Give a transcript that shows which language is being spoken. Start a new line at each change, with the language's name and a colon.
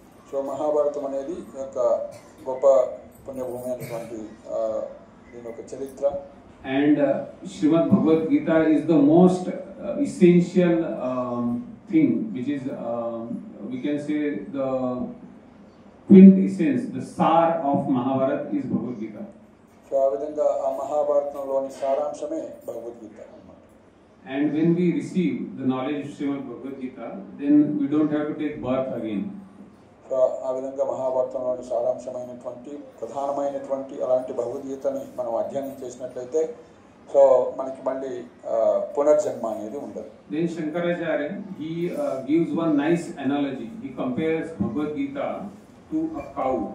Telugu: So Mahabharatam అనేది యొక్క గొప్ప పుణ్యభూమి అనేటువంటి దీని యొక్క చరిత్ర.
English: And Srimad Bhagavad Gita is the most essential thing, which is we can say the quintessence, the sar of Mahabharata is Bhagavad Gita.
Telugu: So ఆ విధంగా ఆ మహాభారతంలోని సారాంశమే భగవద్గీత అన్నమాట.
English: And when we receive the knowledge of Srimad Bhagavad Gita, then we don't have to take birth again.
Telugu: So ఆ విధంగా మహాభారతంలోని సారాంశమైనటువంటి ప్రధానమైనటువంటి అలాంటి భగవద్గీతని మనం అధ్యయనం చేసినట్లయితే సో మనకి మళ్ళీ పునర్జన్మ అనేది ఉండదు.
English: Then Shankaracharya he gives one nice analogy. He compares Bhagavad Gita to a cow.